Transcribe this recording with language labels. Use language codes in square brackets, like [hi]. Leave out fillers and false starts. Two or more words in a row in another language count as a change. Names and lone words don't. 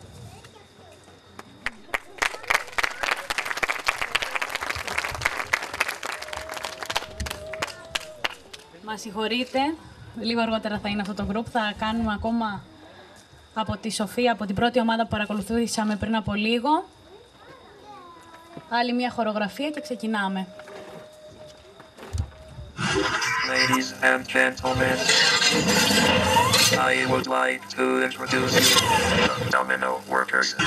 [el] Μας συγχωρείτε, λίγο αργότερα θα είναι αυτό το group, θα κάνουμε ακόμα από τη Σοφία, από την πρώτη ομάδα που παρακολουθήσαμε πριν από λίγο. Άλλη μια χορογραφία και ξεκινάμε. [en] Ladies and gentlemen, I would like to introduce you to Domino Workers.